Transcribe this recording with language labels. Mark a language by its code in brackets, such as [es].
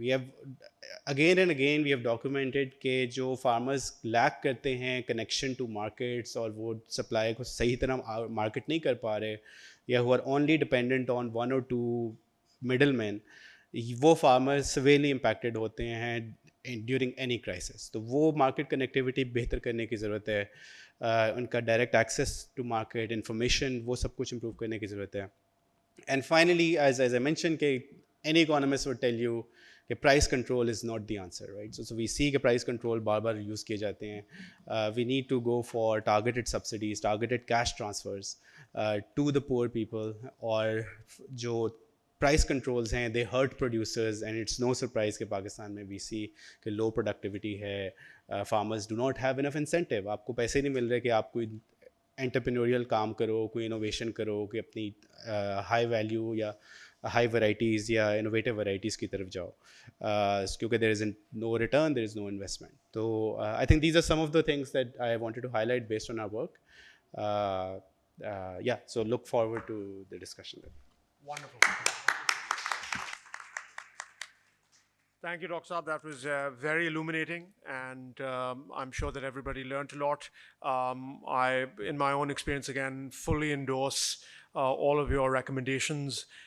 [en] We have again and again we have documented [hi] कि जो [en] farmers lack करते हैं connection to markets [hi] और वो supply को सही तरह market नहीं कर पा रहे, [en] या who are only dependent on one or two middlemen, वो farmers severely impacted [hi] होते हैं [en] during any crisis. [hi] तो वो market connectivity बेहतर करने की ज़रूरत है. उनका [en] direct access to market, information, [hi] वो सब कुछ improve करने की ज़रूरत है. [en] And finally, as I mentioned, any economist would tell you price control is not the answer, right? So we see that price control bar use [hi] किए जाते हैं. [en] We need to go for targeted subsidies, targeted cash transfers to the poor people, [hi] और जो price controls हैं, [en] they hurt producers, and it's no surprise कि पाकिस्तान में we see कि low productivity है, farmers do not have enough incentive. [hi] आपको पैसे नहीं मिल रहे कि आप कोई एंटरप्रेन्योरियल काम करो, कोई इनोवेशन करो, कि अपनी हाई वैल्यू या हाई वैराइटीज़ या इनोवेटिव वैराइटीज़ की तरफ जाओ, क्योंकि [en] There is no return, there is no investment. तो I think these are some of the things that I wanted to highlight based on our work. Yeah, so look forward to the discussion then. Wonderful. Thank you, Dr. Saab. That was very illuminating, and I'm sure that everybody learned a lot. I, in my own experience, again, fully endorse all of your recommendations.